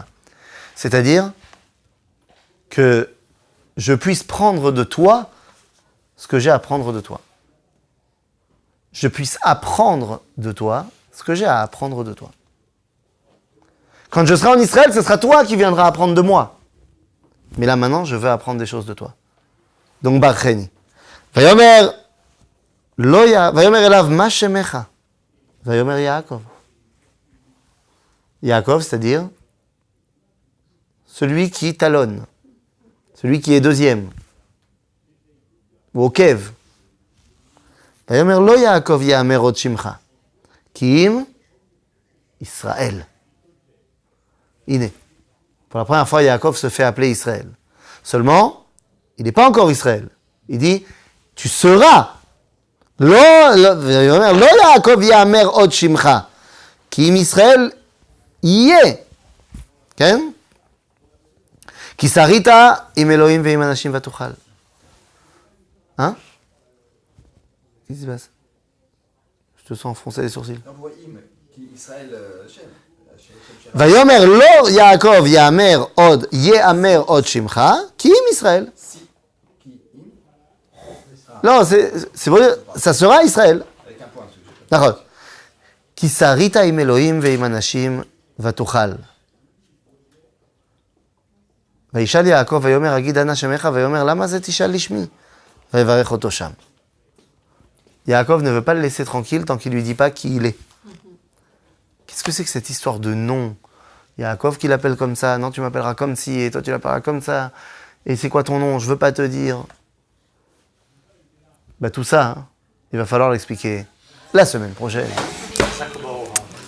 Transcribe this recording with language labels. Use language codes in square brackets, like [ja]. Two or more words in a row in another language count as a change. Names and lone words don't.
[fr] C'est-à-dire que je puisse prendre de toi ce que j'ai à prendre de toi. Je puisse apprendre de toi ce que j'ai à apprendre de toi. Quand je serai en Israël, ce sera toi qui viendras apprendre de moi. Mais là, maintenant, je veux apprendre des choses de toi. Donc, [he] Barcheni. ויאמר אליו מה שמך. ויאמר יעקב. [fr] Yaakov, c'est-à-dire celui qui talonne, celui qui est deuxième, ou au kev. [he] ויאמר לא יעקב יאמר עוד שמך. כי אם ישראל. Iné. [fr] Pour la première fois, Yaakov se fait appeler Israël. Seulement, il n'est pas encore Israël. Il dit, tu seras. [he] לא יעקב יאמר עוד שמך. כי אם ישראל יהיה. כן? כי שרית עם אלוהים ועם אנשים ותוכל. [fr] Hein? Qu'est-ce qui se passe? Je te sens froncer les sourcils. [he] ויאמר לא יעקב יאמר עוד, יאמר עוד שמך, כי אם ישראל. [fr] Non, c'est pour dire, ça sera Israël. [he] נכון. כי שרית עם אלוהים ועם אנשים ותוכל. וישאל יעקב ויאמר אגיד אנא שמך ויאמר למה זה תשאל לשמי? ויברך אותו שם. [fr] Yaakov ne veut pas le laisser tranquille tant qu'il ne lui dit pas qui il est. Qu'est-ce que c'est que cette histoire de nom? Yaakov qui l'appelle comme ça, non tu m'appelleras comme ci, et toi tu l'appelleras comme ça. Et c'est quoi ton nom? Je veux pas te dire. Bah tout ça, hein, il va falloir l'expliquer la semaine prochaine.